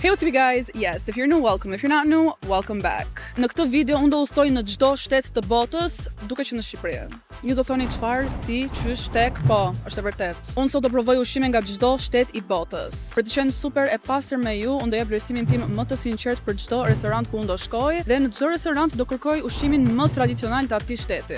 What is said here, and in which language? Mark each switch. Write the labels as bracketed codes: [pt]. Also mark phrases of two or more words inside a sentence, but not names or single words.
[en] Hey, what's up guys? Yes, if you're new, welcome. If you're not new, welcome back. [sq] Në këtë video unë do udhtoj në çdo shtet të botës, duke që në Shqipëri. Ju do thoni çfarë, si, qysh, tek, po, është e vërtet. Unë sot do provoj ushqime nga çdo shtet i botës. Për të qenë super e pastër me ju, unë do jap vlerësimin tim më të sinqert për çdo restorant ku unë do shkoj, dhe në çdo restorant do kërkoj ushqimin më tradicional të atij shteti.